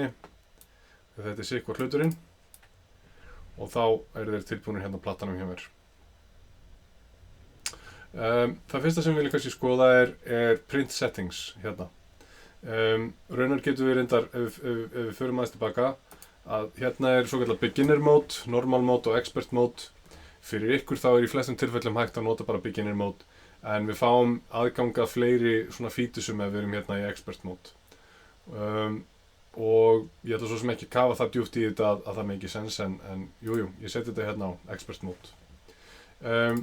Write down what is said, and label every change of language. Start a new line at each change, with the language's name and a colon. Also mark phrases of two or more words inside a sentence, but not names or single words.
Icelandic: Þetta sitthvor hluturinn. Og þá þeir tilbúinir hérna á plattanum hjá mér. Það fyrsta sem við viljum kannski skoða er
English: print settings
Icelandic: hérna. Raunar getum við reyndar, ef við förum aðeins tilbaka, að hérna svokallað
English: beginner mode, normal mode
Icelandic: og
English: expert mode.
Icelandic: Fyrir ykkur þá í flestum tilfellum hægt að nota bara
English: beginner mode,
Icelandic: en við fáum aðgang að fleiri svona featusum ef við erum hérna í
English: expert mode.
Icelandic: Og ég ætla svo sem ekki kafa það djúpt í þetta að það
English: make sense,
Icelandic: en jú, ég seti þetta hérna á
English: expert mode.